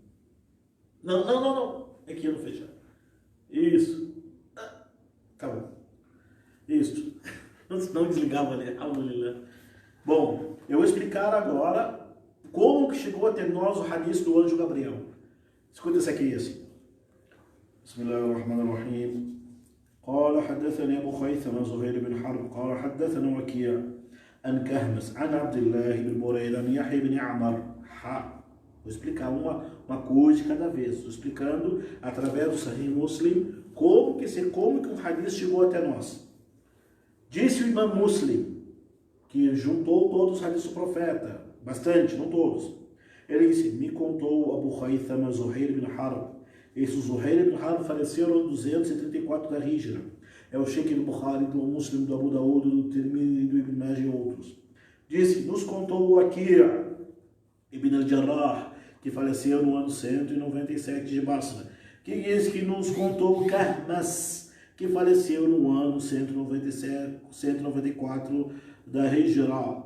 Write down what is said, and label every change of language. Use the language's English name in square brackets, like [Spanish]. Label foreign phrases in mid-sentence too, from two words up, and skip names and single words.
[Portuguese] Não. Aqui no fechar. Isso. Tá bom. Isso. Não desligava ali. Bom, eu vou explicar agora como que chegou até nós o hadith do anjo Gabriel. Escuta isso aqui assim. [Arabic] Bismillahirrahmanirrahim. قال حدثني أبو خيثمة زهير بن حرب قال حدثنا وكيع عن كهمس عن عبد الله بن بريدة عن يحيى بن عمر. [Portuguese] Vou explicar uma coisa de cada vez. Estou explicando através do Sahih Muslim como que um hadith chegou até nós. Disse o Imam Muslim, que juntou todos os hadiths do profeta, bastante, não todos. Ele disse, me contou Abu Khaythama Zuhair bin Harb. Esse Zuhair bin Harb faleceu no 234 da Hijra. É o Sheikh do Bukhari, do Muslim, do Abu Daud, do Tirmidhi, do Ibn Majah e outros. Disse, nos contou o Waqi' Ibn al-Jarrah, que faleceu no ano 197 de Basra. Que diz que nos contou o Kahmas, que faleceu no ano 194 da Hijra.